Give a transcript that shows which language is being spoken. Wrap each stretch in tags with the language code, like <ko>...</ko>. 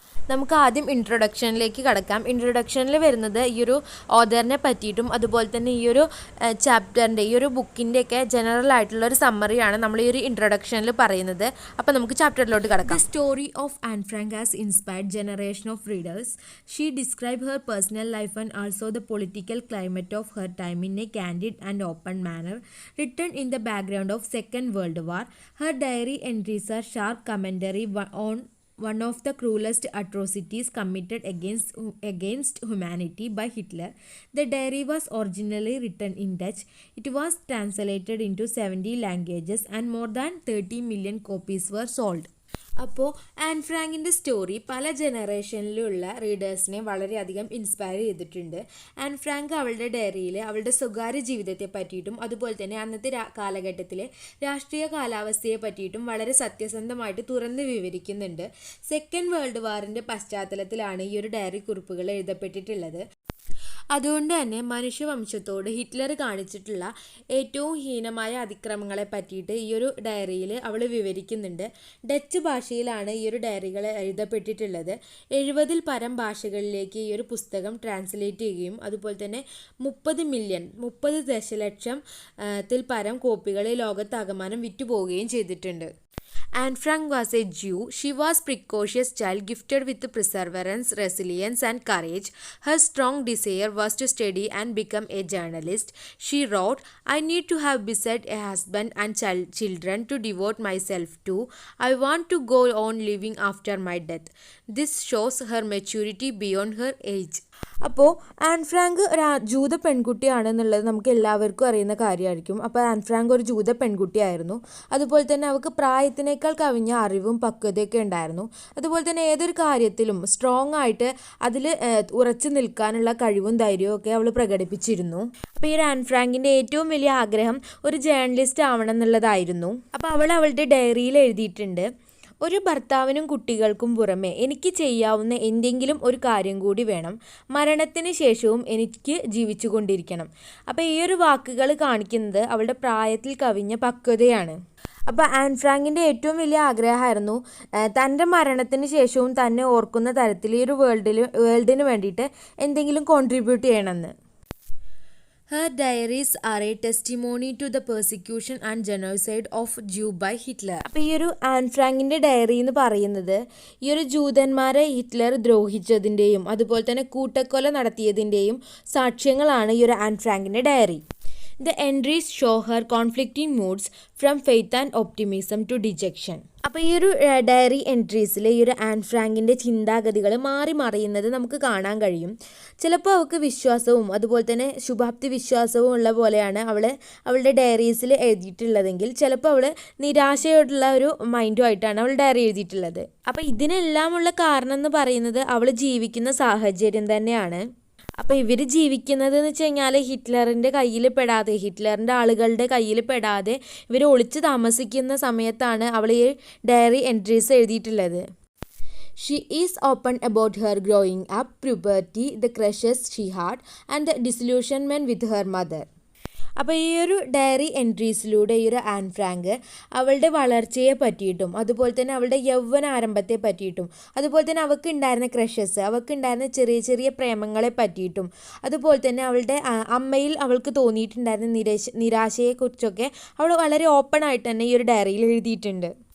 <ml>നമുക്ക് ആദ്യം ഇൻട്രൊഡക്ഷനിലേക്ക് കടക്കാം. ഇൻട്രൊഡക്ഷനിൽ വരുന്നത് ഈ ഒരു ഓഥറിനെ പറ്റിയിട്ടും അതുപോലെ തന്നെ ഈ ഒരു ചാപ്റ്ററിൻ്റെ ഈ ഒരു ബുക്കിൻ്റെയൊക്കെ ജനറൽ ആയിട്ടുള്ള ഒരു സമ്മറിയാണ് നമ്മൾ ഈ ഒരു ഇൻട്രൊഡക്ഷനിൽ പറയുന്നത്. അപ്പോൾ നമുക്ക് ചാപ്റ്ററിലോട്ട് കടക്കാം.</ml> <en>The story of Anne Frank has inspired generation of readers. She describe her personal life and also the political climate of her time in a candid and open manner, written in the background of Second World War. Her diary entries are sharp commentary on one of the cruelest atrocities committed against humanity by Hitler. The diary was originally written in Dutch. It was translated into 70 languages and more than 30 million copies were sold.</en> <ml>അപ്പോൾ an ഫ്രാങ്കിൻ്റെ story പല ജനറേഷനിലുള്ള റീഡേഴ്സിനെ വളരെയധികം inspire ചെയ്തിട്ടുണ്ട്. An Frank അവളുടെ ഡയറിയിൽ അവളുടെ സ്വകാര്യ ജീവിതത്തെ പറ്റിയിട്ടും അതുപോലെ തന്നെ അന്നത്തെ കാലഘട്ടത്തിലെ രാഷ്ട്രീയ കാലാവസ്ഥയെ പറ്റിയിട്ടും വളരെ സത്യസന്ധമായിട്ട് തുറന്ന് വിവരിക്കുന്നുണ്ട്. സെക്കൻഡ് വേൾഡ് വാറിൻ്റെ പശ്ചാത്തലത്തിലാണ് ഈ ഒരു ഡയറി കുറിപ്പുകൾ എഴുതപ്പെട്ടിട്ടുള്ളത്. അതുകൊണ്ട് തന്നെ മനുഷ്യവംശത്തോട് ഹിറ്റ്ലർ കാണിച്ചിട്ടുള്ള ഏറ്റവും ഹീനമായ അതിക്രമങ്ങളെ പറ്റിയിട്ട് ഈ ഒരു ഡയറിയിൽ അവൾ വിവരിക്കുന്നുണ്ട്. ഡച്ച് ഭാഷയിലാണ് ഈ ഒരു ഡയറികൾ എഴുതപ്പെട്ടിട്ടുള്ളത്. 70-ൽ പരം ഭാഷകളിലേക്ക് ഈ ഒരു പുസ്തകം ട്രാൻസ്ലേറ്റ് ചെയ്യുകയും അതുപോലെ തന്നെ 30 ദശലക്ഷത്തിൽ പരം കോപ്പികൾ ലോകത്താകമാനം വിറ്റുപോവുകയും ചെയ്തിട്ടുണ്ട്.</ml> <en>Anne Frank was a Jew. She was a precocious child gifted with perseverance, resilience and courage. Her strong desire was to study and become a journalist. She wrote, "I need to have beside a husband and children to devote myself to. I want to go on living after my death." This shows her maturity beyond her age.</en> <ml>അപ്പോൾ an Frank ഒരു ജൂത പെൺകുട്ടിയാണെന്നുള്ളത് നമുക്ക് എല്ലാവർക്കും അറിയുന്ന കാര്യമായിരിക്കും. അപ്പോൾ an Frank ഒരു ജൂത പെൺകുട്ടിയായിരുന്നു. അതുപോലെ തന്നെ അവൾക്ക് പ്രായത്തിനേക്കാൾ കവിഞ്ഞ അറിവും പക്വതയൊക്കെ ഉണ്ടായിരുന്നു. അതുപോലെ തന്നെ ഏതൊരു കാര്യത്തിലും സ്ട്രോങ് ആയിട്ട് അതിൽ ഉറച്ചു നിൽക്കാനുള്ള കഴിവും ധൈര്യവും ഒക്കെ അവൾ പ്രകടിപ്പിച്ചിരുന്നു. അപ്പോൾ ഈ ഒരു ആൻ ഫ്രാങ്കിൻ്റെ ഏറ്റവും വലിയ ആഗ്രഹം ഒരു ജേർണലിസ്റ്റ് ആവണം എന്നുള്ളതായിരുന്നു. അപ്പോൾ അവൾ അവളുടെ ഡയറിയിൽ എഴുതിയിട്ടുണ്ട്, ഒരു ഭർത്താവിനും കുട്ടികൾക്കും പുറമെ എനിക്ക് ചെയ്യാവുന്ന എന്തെങ്കിലും ഒരു കാര്യം കൂടി വേണം. മരണത്തിന് ശേഷവും എനിക്ക് ജീവിച്ചു കൊണ്ടിരിക്കണം. അപ്പോൾ ഈ ഒരു വാക്കുകൾ കാണിക്കുന്നത് അവളുടെ പ്രായത്തിൽ കവിഞ്ഞ പക്വതയാണ്. അപ്പോൾ ആൻ ഫ്രാങ്കിൻ്റെ ഏറ്റവും വലിയ ആഗ്രഹമായിരുന്നു തൻ്റെ മരണത്തിന് ശേഷവും തന്നെ ഓർക്കുന്ന തരത്തിൽ ഈ ഒരു വേൾഡിന് വേണ്ടിയിട്ട് എന്തെങ്കിലും കോൺട്രിബ്യൂട്ട് ചെയ്യണമെന്ന്.</ml> <en>Her diaries are a testimony to the persecution and genocide of Jew by Hitler.</en> <ml>അപ്പോൾ ഈ ഒരു ആൻ ഫ്രാങ്കിൻ്റെ ഡയറി എന്ന് പറയുന്നത് ഈ ഒരു ജൂതന്മാരെ ഹിറ്റ്ലർ ദ്രോഹിച്ചതിൻ്റെയും അതുപോലെ തന്നെ കൂട്ടക്കൊല നടത്തിയതിൻ്റെയും സാക്ഷ്യങ്ങളാണ് ഈ ഒരു an ഫ്രാങ്കിൻ്റെ diary.</ml> <en>The entries show her conflicting moods from faith and optimism to dejection.</en> <ml>അപ്പോൾ ഈ ഒരു ഡയറി എൻട്രീസിൽ ഈ ഒരു ആൻ ഫ്രാങ്കിൻ്റെ ചിന്താഗതികൾ മാറി മറിയുന്നത് നമുക്ക് കാണാൻ കഴിയും. ചിലപ്പോൾ അവൾക്ക് വിശ്വാസവും അതുപോലെ തന്നെ ശുഭാപ്തി വിശ്വാസവും ഉള്ള പോലെയാണ് അവളുടെ ഡയറീസിൽ എഴുതിയിട്ടുള്ളതെങ്കിൽ ചിലപ്പോൾ അവൾ നിരാശയോടുള്ള ഒരു മൈൻഡുമായിട്ടാണ് അവൾ ഡയറി എഴുതിയിട്ടുള്ളത്. അപ്പോൾ ഇതിനെല്ലാമുള്ള കാരണം എന്ന് പറയുന്നത് അവൾ ജീവിക്കുന്ന സാഹചര്യം തന്നെയാണ്. അപ്പോൾ ഇവർ ജീവിക്കുന്നത് എന്ന് വെച്ച് കഴിഞ്ഞാൽ ഹിറ്റ്ലറിൻ്റെ കയ്യിൽ പെടാതെ, ഹിറ്റ്ലറിൻ്റെ ആളുകളുടെ കയ്യിൽ പെടാതെ ഇവർ ഒളിച്ച് താമസിക്കുന്ന സമയത്താണ് അവൾ ഈ ഡയറി എൻട്രീസ് എഴുതിയിട്ടുള്ളത്.</ml> <en>She is open about her growing up, puberty, the crushes she had and the disillusionment with her mother.</en> <ml>അപ്പോൾ ഈ ഒരു ഡയറി എൻട്രീസിലൂടെ ഈ ഒരു ആൻ ഫ്രാങ്ക് അവളുടെ വളർച്ചയെ പറ്റിയിട്ടും അതുപോലെ തന്നെ അവളുടെ യൗവന ആരംഭത്തെ പറ്റിയിട്ടും അതുപോലെ തന്നെ അവൾക്ക് ഉണ്ടായിരുന്ന ക്രഷസ്, അവൾക്ക് ഉണ്ടായിരുന്ന ചെറിയ ചെറിയ പ്രേമങ്ങളെ പറ്റിയിട്ടും അതുപോലെ തന്നെ അവളുടെ അമ്മയിൽ അവൾക്ക് തോന്നിയിട്ടുണ്ടായിരുന്ന നിരാശയെക്കുറിച്ചൊക്കെ അവൾ വളരെ ഓപ്പൺ ആയിട്ട് തന്നെ ഈ ഒരു ഡയറിയിൽ എഴുതിയിട്ടുണ്ട്.</ml>